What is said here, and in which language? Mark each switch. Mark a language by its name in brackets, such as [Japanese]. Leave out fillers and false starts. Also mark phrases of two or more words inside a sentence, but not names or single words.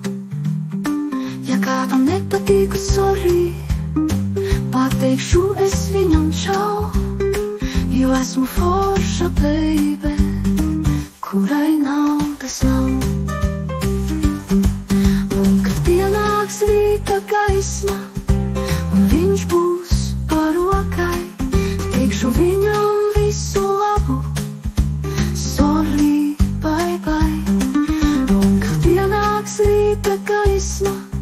[Latvian] Ja kādam nepatīku, sorry, pateikšu es viņam čau, jo esmu forša, baby, kurai naudas nav. Un kad pienāks rīta gaisma, viņš būs par rokai, teikšu viņam visu labu, [English] sorry, bye bye. [Latvian] Un kad pienāks rīta gaisma,